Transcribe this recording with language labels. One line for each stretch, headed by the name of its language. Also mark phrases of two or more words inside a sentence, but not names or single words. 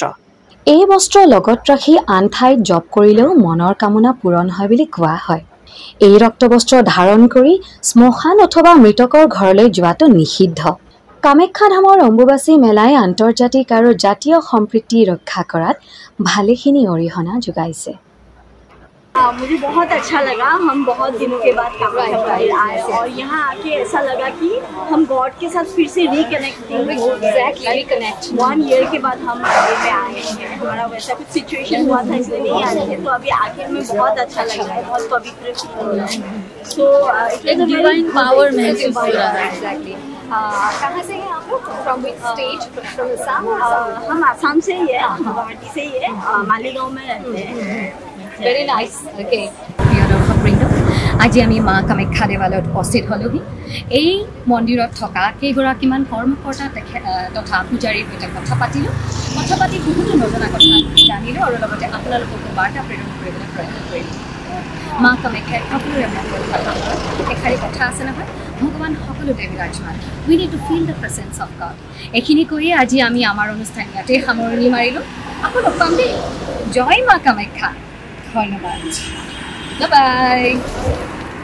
Assamese: এই বস্ত্ৰ লগত ৰাখি আন ঠাইত জপ কৰিলেও মনৰ কামনা পূৰণ হয় বুলি কোৱা হয়। এই ৰক্ত বস্ত্ৰ ধাৰণ কৰি শ্মশান অথবা মৃতকৰ ঘৰলৈ যোৱাটো নিষিদ্ধ। কামাখ্যা ধামৰ অম্বুবাচী মেলাই আন্তৰ্জাতিক আৰু জাতীয় সম্প্ৰীতি ৰক্ষা কৰাত ভালেখিনি অৰিহণা যোগাইছে।
Hindi: मुझे बहुत अच्छा लगा। हम बहुत दिनों के बाद कामाख्या मंदिर आए और यहाँ आके ऐसा लगा कि हम गॉड के साथ फिर से
English: reconnecting reconnect
Hindi: 1 ईयर के बाद हम मंदिर में आए हैं। हमारा वैसा कुछ सिचुएशन हुआ था इसलिए नहीं आए थे, तो अभी आके हमें बहुत अच्छा लग रहा है, बहुत पवित्र फील हो रहा है।
English: so it is divine power महसूस हो रहा है। exactly.
Hindi: कहाँ से हैं आप लोग?
English: from which state? from Assam?
Hindi: हम आसाम से ही है, गुवाहाटी से ही है, मालीगांव में रहते हैं।
English: very nice.
Assamese: অ'কে, প্ৰিয় দৰ্শকবৃন্দ, আজি আমি মা কামাখ্যা দেৱালয়ত উপস্থিত হ'লোহি। এই মন্দিৰত থকা কেইগৰাকীমান কৰ্মকৰ্তা তথা পূজাৰীৰ সৈতে কথা পাতিলোঁ। কথা পাতি বহুতো নজনা কথা জানিলোঁ আৰু লগতে আপোনালোককো বাৰ্তা প্ৰেৰণ কৰিবলৈ প্ৰয়াস কৰিলোঁ। মা কামাখ্যাই সকলোৰে মংগল কামনা কৰে। এষাৰি কথা আছে নহয়, ভগৱান সকলোতে বিৰাজমান।
English: we need to feel the presence of god.
Assamese: এইখিনি কৈয়ে আজি আমি আমাৰ অনুষ্ঠান ইয়াতে সামৰণি মাৰিলোঁ। আকৌ লগ পাম দেই। জয় মা কামাখ্যা। ধন্যবাদ।
English: bye bye.